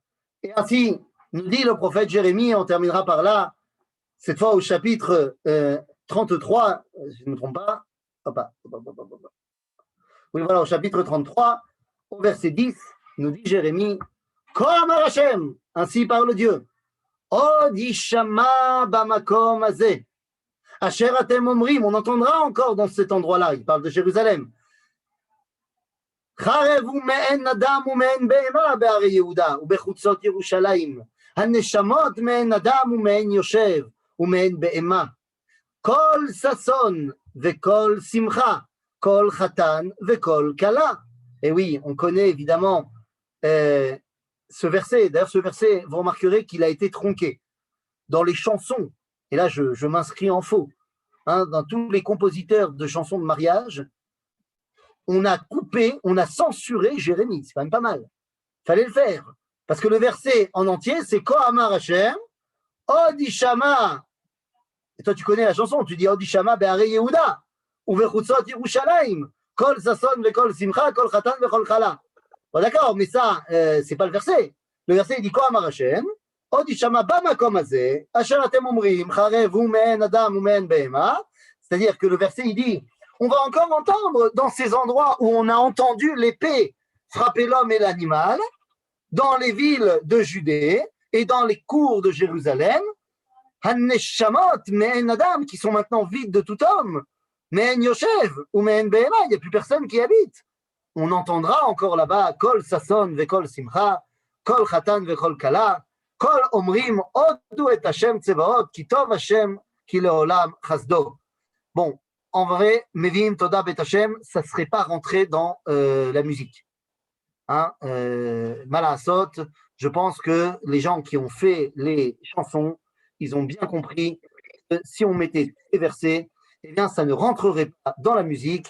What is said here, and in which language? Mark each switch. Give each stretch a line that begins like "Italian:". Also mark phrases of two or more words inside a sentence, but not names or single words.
French: Et ainsi, nous dit le prophète Jérémie, on terminera par là, cette fois au chapitre 33, si je ne me trompe pas. Oui, voilà, au chapitre 33, au verset 10, nous dit Jérémie,
Hebrew: כה אמר השם,
French: ainsi parle Dieu,
Hebrew: עוד ישמע במקום הזה אשר אתם אומרים,
French: on entendra encore dans cet endroit-là, il parle de Jérusalem.
Hebrew: חרב הוא מאין אדם ומאין בהמה בערי יהודה ובחוצות ירושלים הנשמות מאין אדם ומאין יושב ומאין בהמה קול ששון וקול שמחה קול חתן וקול כלה.
French: Et oui, on connaît évidemment ce verset. D'ailleurs, ce verset, vous remarquerez qu'il a été tronqué dans les chansons. Et là, je m'inscris en faux. Hein, dans tous les compositeurs de chansons de mariage, on a coupé, on a censuré Jérémie. C'est quand même pas mal. Il fallait le faire. Parce que le verset en entier, c'est
Hebrew: כה אמר השם עוד ישמע.
French: Et toi, tu connais la chanson. Tu dis
Hebrew: עוד ישמע בערי יהודה ובחוצות ירושלים קול ששון וקול שמחה קול חתן וקול כלה.
French: Bon, d'accord, mais ça, c'est pas le verset. Le verset, il dit
Hebrew: כה אמר השם עוד ישמע במקום הזה אשר אתם אומרים חרב הוא מאין אדם ומאין בהמה.
French: C'est-à-dire que le verset, il dit, on va encore entendre dans ces endroits où on a entendu l'épée frapper l'homme et l'animal, dans les villes de Judée et dans les cours de Jérusalem,
Hebrew: הנשמות מאין אדם,
French: qui sont maintenant vides de tout homme,
Hebrew: מאין יושב או מאין בהמה,
French: il n'y a plus personne qui habite. On entendra encore là-bas
Hebrew: קול ששון וקול שמחה קול חתן וקול כלה קול אומרים הודו את השם צבאות כי טוב השם כי לעולם חסדו.
French: Bon, en vrai,
Hebrew: מביאים תודה בית השם,
French: ça ne serait pas rentré dans la musique. Hein, Malasot, je pense que les gens qui ont fait les chansons, ils ont bien compris que si on mettait ces versets, eh bien, ça ne rentrerait pas dans la musique.